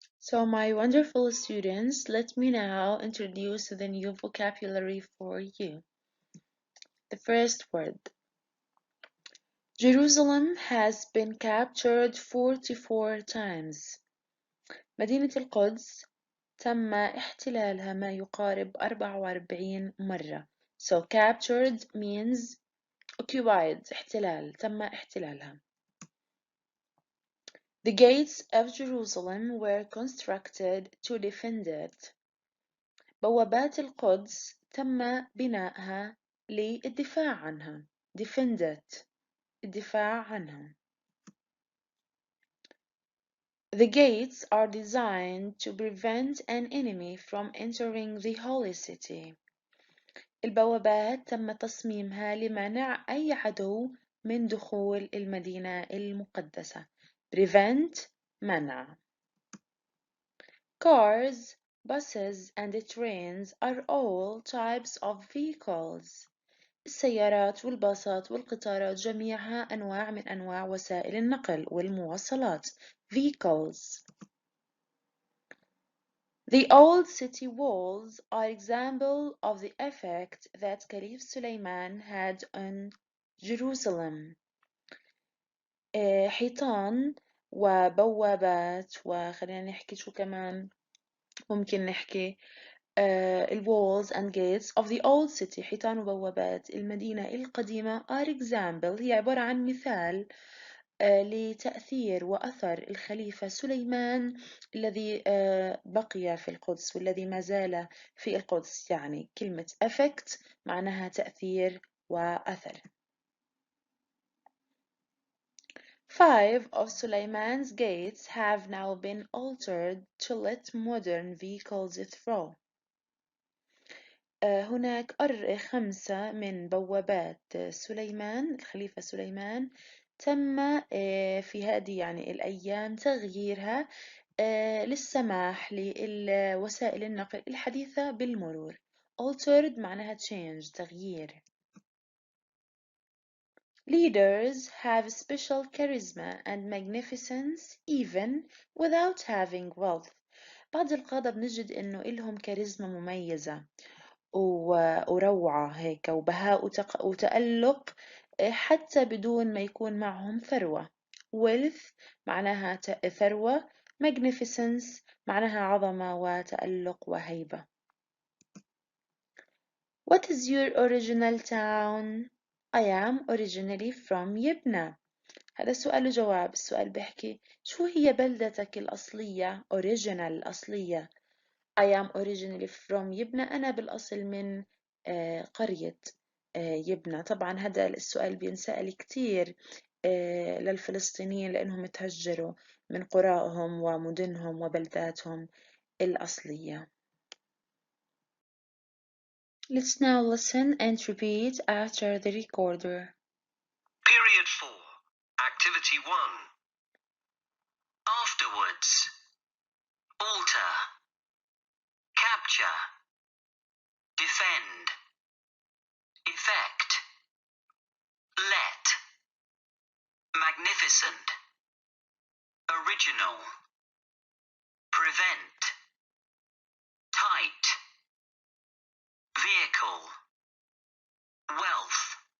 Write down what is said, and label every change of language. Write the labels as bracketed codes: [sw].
[en] So my wonderful students, let me now introduce the new vocabulary for you. The first word. Jerusalem has been captured 44 times. [ar] مدينة القدس تم احتلالها ما يقارب 44 مرة. [en] So captured means occupied، [ar] احتلال، تم احتلالها. [en] The gates of Jerusalem were constructed to defend it. [ar] بوابات القدس تم بنائها للدفاع عنها. [en] defend it، [ar] الدفاع عنها. [en] The gates are designed to prevent an enemy from entering the holy city. [ar] البوابات تم تصميمها لمنع أي عدو من دخول المدينة المقدسة. prevent، منع. [en] Cars, buses and trains are all types of vehicles. [ar] السيارات والباصات والقطارات جميعها أنواع من أنواع وسائل النقل والمواصلات. [en] vehicles. The old city walls are example of the effect that Caliph Suleiman had on Jerusalem. [ar] حيطان وبوابات، وخلينا نحكي شو كمان ممكن نحكي ال [en] walls and gates of the old city، [ar] حيطان وبوابات المدينة القديمة [en] are example، [ar] هي عبارة عن مثال لتأثير وأثر الخليفة سليمان الذي بقي في القدس والذي ما زال في القدس. يعني كلمة effect معناها تأثير وأثر. [en] 5 of Suleiman's gates have now been altered to let modern vehicles through. [ar] هناك 5 من بوابات سليمان الخليفة سليمان تم في هذه يعني الأيام تغييرها للسماح لوسائل النقل الحديثة بالمرور. altered معناها change تغيير. [en] Leaders have special charisma and magnificence even without having wealth. [ar] بعض القادة بنجد إنه إلهم كاريزما مميزة وروعة هيك وبهاء وتألق حتى بدون ما يكون معهم ثروة. wealth معناها ثروة. magnificence معناها عظمة وتألق وهيبة. [en] What is your original town? I am originally from يبنى. [ar] هذا سؤال وجواب. السؤال بيحكي شو هي بلدتك الأصلية؟ original الأصلية. [en] I am originally from يبنى. [ar] أنا بالأصل من قرية يبنى. طبعا هذا السؤال بينسأل كتير للفلسطينيين لأنهم تهجروا من قراءهم ومدنهم وبلداتهم الأصلية. [en] Let's now listen and repeat after the recorder. Period 4. Activity 1. Afterwards. Alter. Capture. Defend. Effect. Let. Magnificent. Original. Prevent. Tight. Vehicle. Wealth.